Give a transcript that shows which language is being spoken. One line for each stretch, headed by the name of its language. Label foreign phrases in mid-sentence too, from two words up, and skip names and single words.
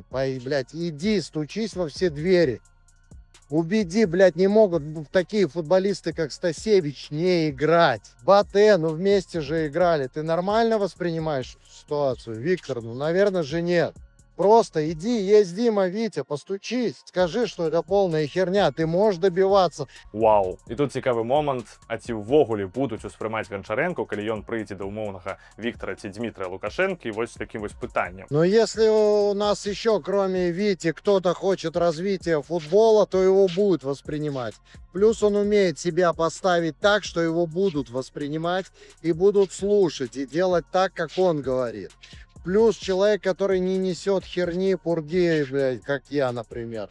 Russian: Блядь, иди, стучись во все двери. Убеди, блядь, не могут такие футболисты, как Стасевич, не играть. Батэ, вместе же играли. Ты нормально воспринимаешь ситуацию, Виктор? Наверное же нет. Просто иди, есть Дима, Витя, постучись, скажи, что это полная херня, ты можешь добиваться. Вау.
Belarusian: І тут цікавий момент, а ці ўвогуле будуць успрымаць Гончаренко, калі ён прыйдзе да умоўнага Віктора ці Дмітрия Лукашенко, і вось з таким вось пытаннем.
Russian: Но если у нас еще, кроме Вити, кто-то хочет развития футбола, то его будут воспринимать. Плюс он умеет себя поставить так, что его будут воспринимать и будут слушать, и делать так, как он говорит. Плюс человек, который не несет херни, пурги, блядь, как я, например.